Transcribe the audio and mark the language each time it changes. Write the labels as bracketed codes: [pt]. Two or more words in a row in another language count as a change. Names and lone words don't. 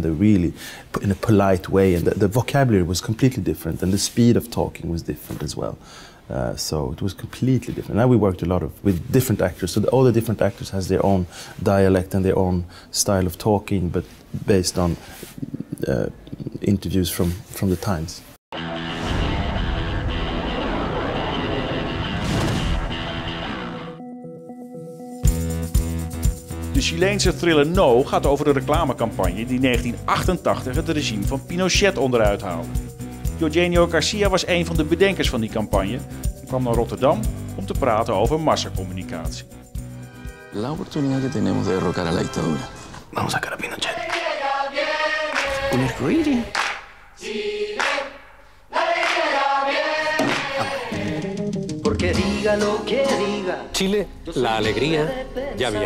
[en] They really, in a polite way, and the vocabulary was completely different, and the speed of talking was different as well. So it was completely different. Now we worked a lot with different actors, so all the different actors has their own dialect and their own style of talking, but based on interviews from the times. [nl] De Chileense thriller No gaat over de reclamecampagne die in 1988 het regime van Pinochet onderuit haalde. Eugenio Garcia was een van de bedenkers van die campagne en kwam naar Rotterdam om te praten over massacommunicatie. [es] La oportunidad que tenemos de derrocar a la dictadura. Vamos a sacar a Pinochet. Un arcoíris. Porque diga lo que diga. Chile, la alegría ya viene.